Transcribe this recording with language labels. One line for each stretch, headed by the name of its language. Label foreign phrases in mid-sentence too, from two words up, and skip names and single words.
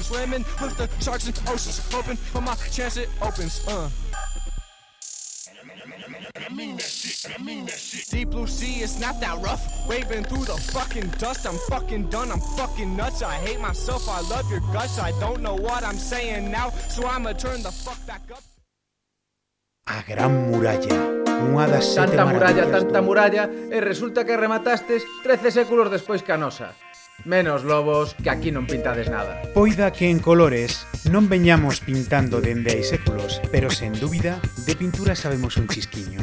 English: Swimming with the sharks and oceans, hoping for my chance it opens. Deep blue sea, it's not that rough. Waving through the fucking dust. I'm fucking done, I'm fucking nuts. I hate myself, I love your guts. I don't know what I'm saying now, so I'ma turn the fuck back up.
Galician: A Gran Muralla, unha das sete maravillas. Tanta muralla, e resulta que rematastes 13 séculos despois que a nosa. Menos lobos, que aquí non pintades nada. Poida que en colores non veñamos pintando dende hai séculos, pero sen dúbida, de pintura sabemos un chisquiño.